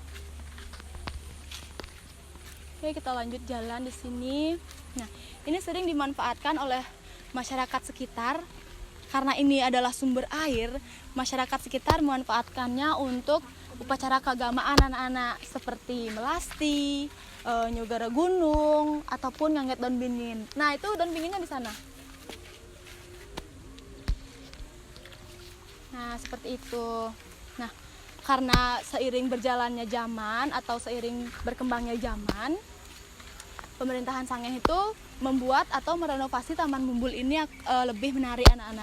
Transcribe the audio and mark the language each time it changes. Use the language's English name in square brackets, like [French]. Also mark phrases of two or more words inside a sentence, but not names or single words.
[Indonesian] Oke, kita lanjut jalan di sini. Nah, ini sering dimanfaatkan oleh masyarakat sekitar. Karena ini adalah sumber air, masyarakat sekitar memanfaatkannya untuk upacara keagamaan anak-anak seperti melasti, nyogara gunung, ataupun ngangget daun bingin. Nah, itu daun binginnya di sana. Nah, seperti itu. Nah, karena seiring berjalannya zaman atau seiring berkembangnya zaman, pemerintahan Sange itu membuat atau merenovasi Taman Mumbul ini lebih menarik anak-anak.